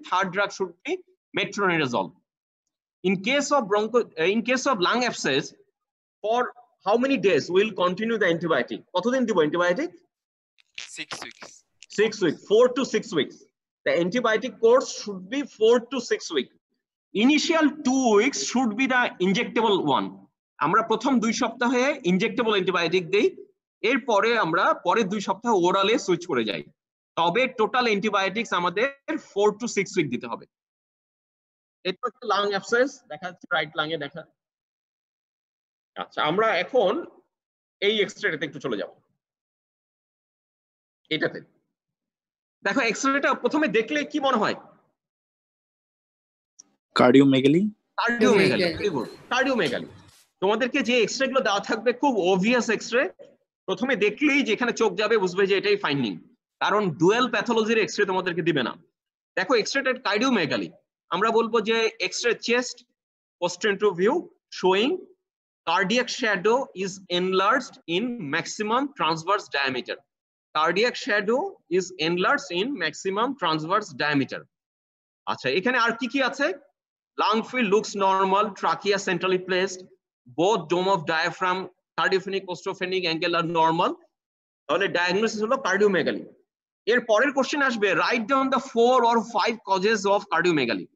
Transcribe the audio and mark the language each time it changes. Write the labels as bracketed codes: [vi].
[en] Third drug should be metronidazole. In case of lung abscess, for how many days we'll continue the antibiotic? [bn] কতদিন দিব [en] antibiotic? 6 weeks. 6 weeks, 4 to 6 weeks. The antibiotic course should be 4 to 6 weeks. Initial 2 weeks should be the injectable one. [bn] আমরা প্রথম 2 সপ্তাহে injectable antibiotic দেই, এরপরে আমরা পরের 2 সপ্তাহ ওরালে সুইচ করে যাই। তবে টোটাল অ্যান্টিবায়োটিক্স আমাদের 4 to 6 উইক দিতে হবে। এটা হচ্ছে লাং অ্যাবসেস, দেখা যাচ্ছে রাইট লাং এ দেখা। আচ্ছা, আমরা এখন এই এক্সরেটাতে একটু চলে যাব। এটাতে দেখো, এক্সরেটা প্রথমে দেখলে কি মনে হয়? কার্ডিওমেগালি। কার্ডিওমেগালি, ভেরি গুড, কার্ডিওমেগালি। তোমাদেরকে যে এক্সরে গুলো দেওয়া থাকবে খুব অবভিয়াস এক্সরে, প্রথমে দেখলেই যেখানে চোখ যাবে বুঝবে যে এটাই ফাইন্ডিং, কারণ ডুয়েল প্যাথোলজির এক্সরে তোমাদেরকে দিবে না। দেখো এক্সরেটা কার্ডিওমেগালি, আমরা বলবো যে x-ray chest [en] posterior view showing cardiac shadow is enlarged in maximum transverse diameter. Cardiac shadow is enlarged in maximum transverse diameter. [bn] আচ্ছা, এখানে আর কি কি আছে? [en] Lung field looks normal, trachea centrally placed, both dome of diaphragm, cardiophrenic, ostrophrenic angle are normal. [bn] তাহলে diagnosis হলো কার্ডিওমেগালি। এর পরের question আসবে, [en] Write down the 4 or 5 causes of cardiomagaly.